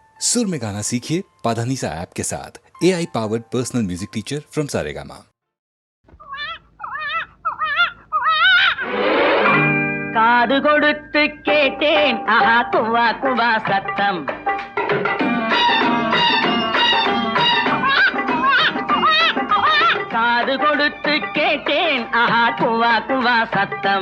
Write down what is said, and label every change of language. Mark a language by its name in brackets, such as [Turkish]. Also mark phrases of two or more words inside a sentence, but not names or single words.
[Hindi] सुर में गाना सीखिए पाधानीसा ऐप के साथ। [English] AI powered personal music teacher from Saregama. [Tamil] காது கொடுத்து கேட்டேன் ஆஹா குவா குவா சத்தம். காது கொடுத்து கேட்டேன் ஆஹா குவா குவா சத்தம்.